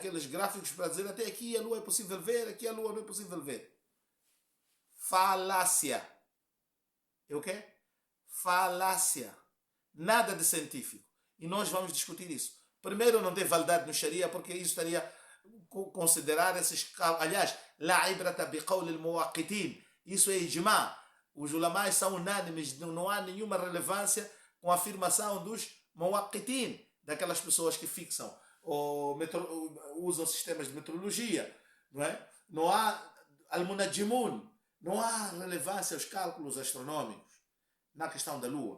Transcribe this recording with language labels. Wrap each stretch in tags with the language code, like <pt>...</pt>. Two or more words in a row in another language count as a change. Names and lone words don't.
<pt>Aqueles gráficos para dizer até aqui a lua é possível ver, aqui a lua não é possível ver. Falácia. É o quê? Falácia. Nada de científico. E nós vamos discutir isso. Primeiro, não tem validade no Sharia, porque isso estaria considerar esses... Aliás,</pt> <ar>لا عبرة بقول المؤقتين.</ar> <pt>Isso é ijma. Os ulamais são unânimes, não há nenhuma relevância com a afirmação dos muwaqqitin, daquelas pessoas que fixam ou usam sistemas de meteorologia. Não é? Não há al-munajimun. Não há relevância aos cálculos astronômicos na questão da Lua.</pt>